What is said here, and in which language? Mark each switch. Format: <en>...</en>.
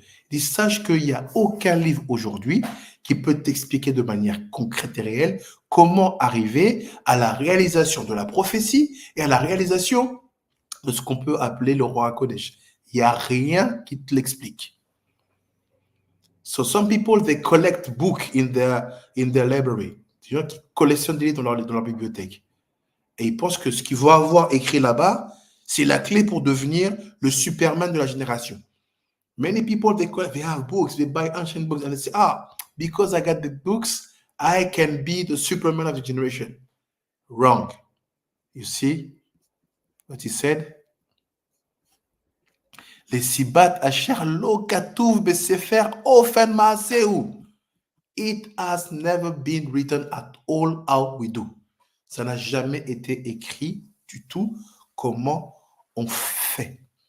<fr>Dis, sache qu'il n'y a aucun livre aujourd'hui qui peut t'expliquer de manière concrète et réelle comment arriver à la réalisation de la prophétie et à la réalisation de ce qu'on peut appeler le roi Kodesh. Il n'y a rien qui te l'explique.</fr> <en>So some people, they collect books in their library.</en> <fr>Des gens qui collectionnent des livres dans leur bibliothèque. Et ils pensent que ce qu'ils vont avoir écrit là-bas, c'est la clé pour devenir le Superman de la génération.</fr> <en>Many people, they have books, they buy ancient books, and they say, because I got the books, I can be the Superman of the generation. Wrong. You see what he said?</en> <he>לסיבת אשר לא כתוב בספר אופן מעשהו.</he> <en>It has never been written at all how we do.</en> <fr>Ça n'a jamais été écrit du tout comment on fait.</fr>